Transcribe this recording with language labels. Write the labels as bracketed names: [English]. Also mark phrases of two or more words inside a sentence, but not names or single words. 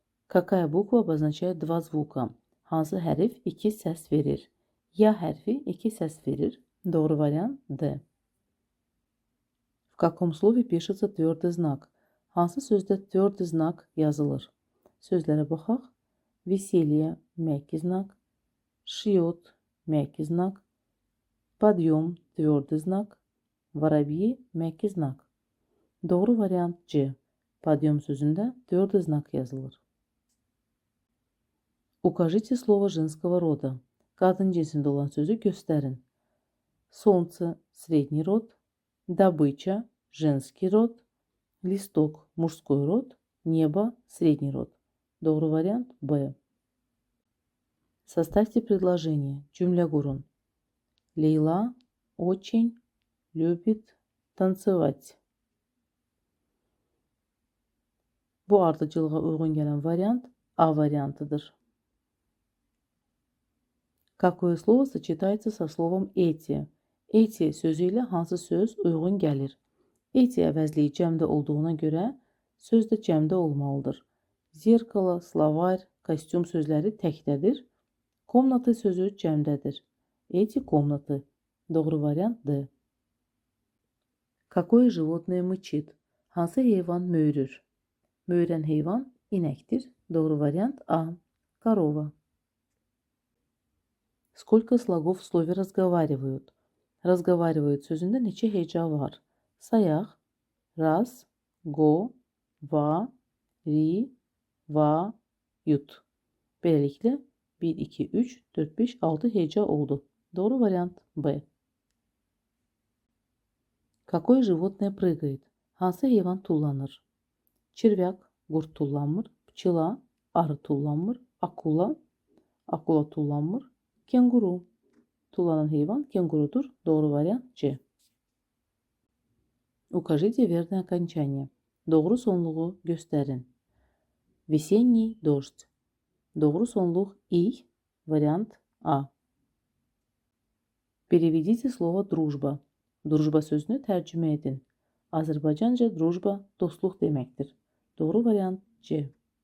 [Russian] Какая буква обозначает два звука? [Azerbaijani] Hansı hərf iki səs verir? Ya hərfi iki səs verir. Doğru variant D. [Russian] В каком слове пишется твердый знак? [Azerbaijani] Hansı sözdə [Russian] твердый знак [Azerbaijani] yazılır? Sözlərə baxaq. [Russian] Веселье – мягкий знак. Шьет – мягкий знак. Подъем – твердый знак. Воробьи – мягкий знак. [Azerbaijani] Doğru variant C. Подъем sözündə [Russian] твердый знак [Azerbaijani] yazılır. [Russian] Укажите слово женского рода. [Azerbaijani] Qadın cinsində olan sözü göstərin. [Russian] Солнце – средний род. Добыча – женский род. Листок – мужской род. Небо – средний род. [Azerbaijani] Doğru variant B. [Russian] Составьте предложение. [Azerbaijani] Cümle kurun. [Russian] Leyla очень любит танцевать. [Azerbaijani] Bu ardıcılığa uyğun gələn variant A variantıdır. [Russian] Какое слово сочетается со словом эти? [Azerbaijani] Эти sözü ilə hansı söz uyğun gəlir? Эти əvəzliyi cəmdə olduğuna görə söz də cəmdə olmalıdır. Zerkalo, словарь, kostyum sözləri təkdədir. Komnatı sözü cəmdədir. [Russian] Эти комнаты. [Azerbaijani] Doğru variant D. [Russian] Какое животное мычит? [Azerbaijani] Hansı heyvan möyürür? Möyürən heyvan inəkdir. Doğru variant A. [Russian] Корова. Сколько слогов в слове разговаривают? [Azerbaijani] Разговаривают sözündə neçə heca var? Sayaq. [Russian] Раз, go, va, ri, va, yut. [Azerbaijani] Beləliklə 1, 2, 3, 4, 5, 6 heca oldu. Doğru variant B. [Russian] Какое животное прыгает? [Azerbaijani] Hansı heyvan tullanır? Çirvyak, qurd tullanmır. Pçıla, arı tullanmır. Akula, akula tullanmır. Kenguru, tullanan heyvan kengurudur. Doğru variant C. [Russian] Укажите верное окончание. [Azerbaijani] Doğru sonluğu göstərin. [Russian] Весенний дождь. [Azerbaijani] Doğru sonluq I, variant A. [Russian] Переведите слово дружба. [Azerbaijani] Дружба sözünü tərcümə edin. Azərbaycanca дружба dostluq deməkdir. Doğru variant C.